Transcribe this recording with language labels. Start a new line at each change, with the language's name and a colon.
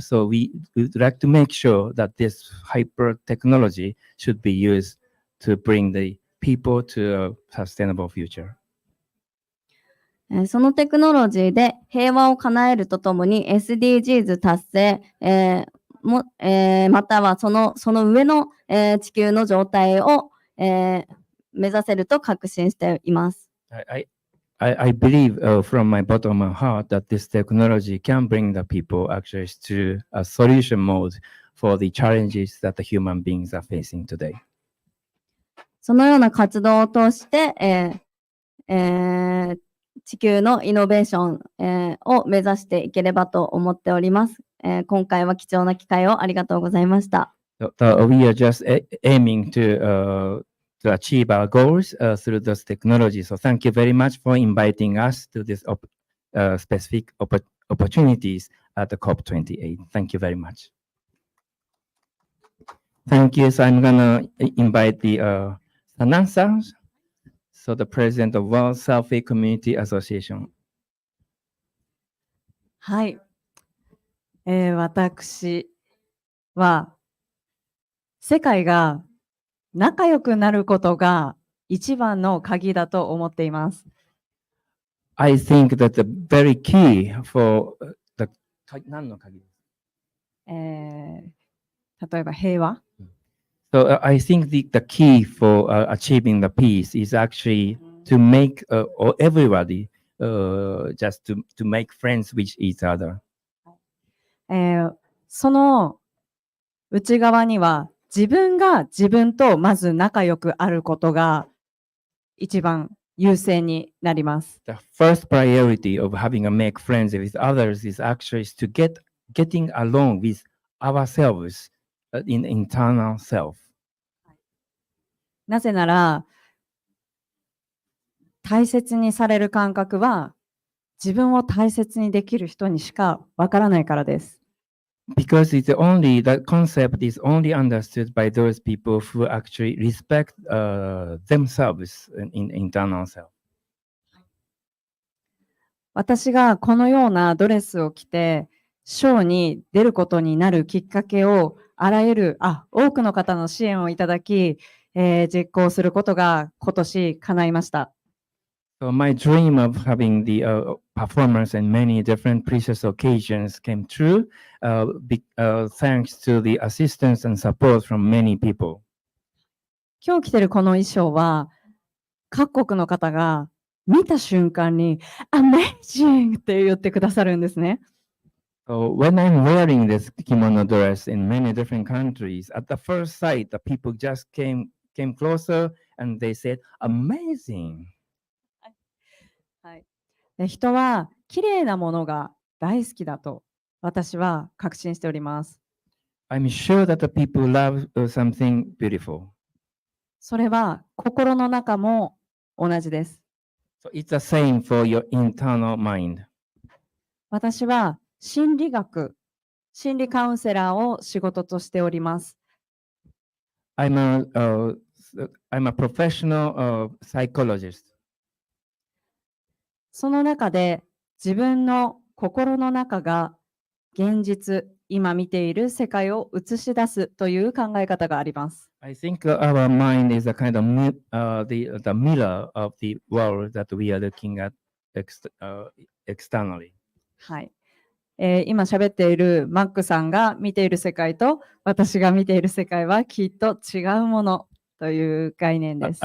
English: So we would like to make sure that this hyper technology should be used to bring the people to a sustainable future.
Japanese: そのテクノロジーで平和を叶えるとともに SDGs 達成、またはその上の、地球の状態を、目指せると確信しています。
English: I believe from my bottom of my heart that this technology can bring the people actually to a solution mode for the challenges that the human beings are facing today.
Japanese: そのような活動を通して、地球のイノベーション、を目指していければと思っております。今回は貴重な機会をありがとうございました。
English: So, we are just aiming to achieve our goals through this technology. So thank you very much for inviting us to this specific opportunities at the COP28. Thank you very much. Thank you. So I'm going to invite the Sanasa, so the president of World Selfie Community Association.
Japanese: はい。私は世界が仲良くなることが一番の鍵だと思っています。
English: I think that the very key for the
Japanese: 何の鍵？例えば平和。
English: So I think the key for achieving the peace is actually to make everybody just to make friends with each other.
Japanese: その内側には自分が自分とまず仲良くあることが一番優先になります。
English: The first priority of having a make friends with others is actually to getting along with ourselves in internal self.
Japanese: なぜなら、大切にされる感覚は自分を大切にできる人にしかわからないからです。
English: Because the concept is only understood by those people who actually respect themselves in internal self.
Japanese: 私がこのようなドレスを着て、ショーに出ることになるきっかけを、多くの方の支援をいただき、実行することが今年叶いました。
English: So my dream of having the performance in many different precious occasions came true thanks to the assistance and support from many people.
Japanese: 今日着てるこの衣装は、各国の方が見た瞬間に Amazing! って言ってくださるんですね。
English: So when I'm wearing this kimono dress in many different countries, at the first sight, the people just came closer and they said, "Amazing!"
Japanese: で、人は綺麗なものが大好きだと私は確信しております。
English: I'm sure that the people love something beautiful.
Japanese: それは心の中も同じです。
English: So it's the same for your internal mind.
Japanese: 私は心理学、心理カウンセラーを仕事としております。
English: I'm a professional psychologist.
Japanese: その中で自分の心の中が現実、今見ている世界を映し出すという考え方があります。
English: I think our mind is a kind of the mirror of the world that we are looking at externally.
Japanese: はい。今喋っているマックさんが見ている世界と私が見ている世界はきっと違うものという概念です。